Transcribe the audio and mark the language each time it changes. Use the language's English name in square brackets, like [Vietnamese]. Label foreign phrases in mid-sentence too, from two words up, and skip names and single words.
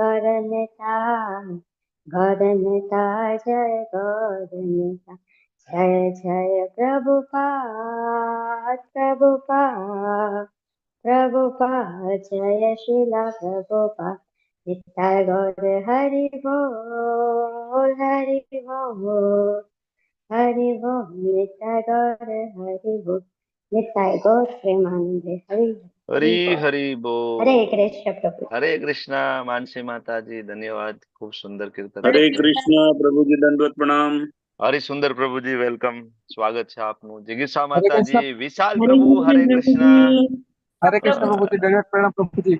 [Hindi] जय गौरनिताई, जय जय प्रभुपाद, जय श्रील प्रभुपाद, निताई गौर हरि बोल, हरि बोल, निताई गौर हरि बोल, निताई गौर प्रेमानंदे, हरि હરી Bol. [Gujarati] હરી બોલ. હરે કૃષ્ણ પ્રભુ. હરે કૃષ્ણ માનસી માતાજી, ધન્યવાદ. ખૂબ સુંદર કીર્તન. હરે કૃષ્ણ પ્રભુજી, દંડવત પ્રણામ. હરિ સુંદર પ્રભુજી, વેલકમ, સ્વાગત છે આપનું. જિગીષા હરે માતાજી, કૃષ્ણ. વિશાલ પ્રભુ, હરે કૃષ્ણ. હરે કૃષ્ણ પ્રભુજી, દંડવત પ્રણામ પ્રભુજી.